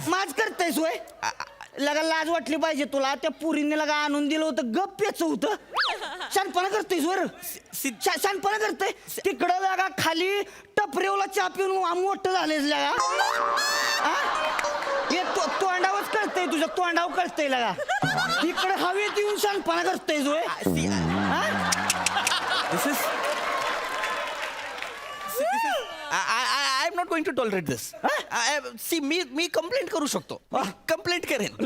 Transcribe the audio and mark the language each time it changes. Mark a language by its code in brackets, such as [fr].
[mr] माझ करतायस होय लगा लाज वाटली पाहिजे तुला त्या पुरीने लगा आणून दिलं होतं गप्प्याच होतं शानपणा करतेस वर शानपणा करते तिकडं लगा खाली टपरेवला चहा पिऊन मोठं झालेस लगा हे तोंडावरच कळतंय तुझ्या तोंडावर कळतंय लगा इकडे हवेत येऊन शानपणा करतेस होय [en] This is I am not going to tolerate this. [mr] See, मी complaint करू शकतो कंप्लेंट करेन